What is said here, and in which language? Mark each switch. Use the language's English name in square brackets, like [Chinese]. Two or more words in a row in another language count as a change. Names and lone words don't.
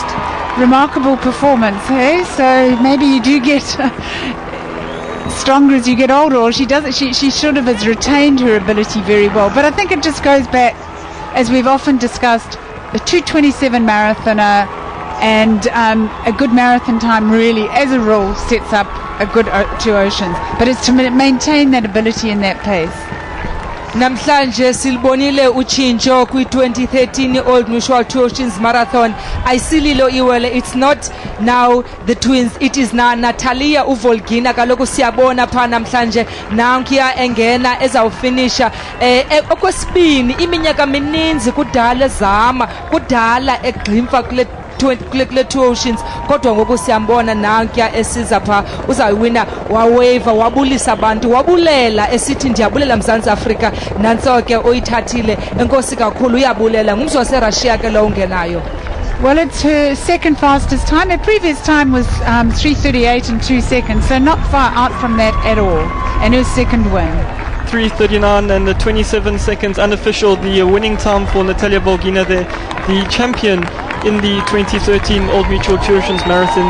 [English] Remarkable performance, hey? So maybe you do get stronger as you get older, or she should have retained her ability very well. But I think it just goes back, as we've often discussed, a 2:27 marathoner and a good marathon time really, as a rule, sets up a good Two Oceans. But it's to maintain that ability in that pace. [Xhosa] Namhlanje silibonile utshintsho kwi-2013 Old Mutual Two Oceans Marathon. Ayisililo iwele, [English] it's not now the twins, it is now Natalia Volgina. [Xhosa] Kaloku siyabona pha namhlanje nankuya engena ezawufinisha okwesibini iminyaka mininzi kudala ezama kudala egqimfa kule Two Oceans, kodwa ngoku siyambona nankuya esiza pha uzayiwina. Waweva, wabulisa abantu, wabulela esithi ndiyabulela Mzantsi Afrika. Nantso ke uyithathile, enkosi kakhulu, uyabulela. Ngumzi waseRussia ke lo ungenayo. [English] Well, it's her second fastest time. Her previous time was 3:38 and 2 seconds, so not far out from that at all. And her second win. 3:39 and 27 seconds unofficial, the winning time for Natalia Volgina, the champion in the 2013 Old Mutual Two Oceans Marathon.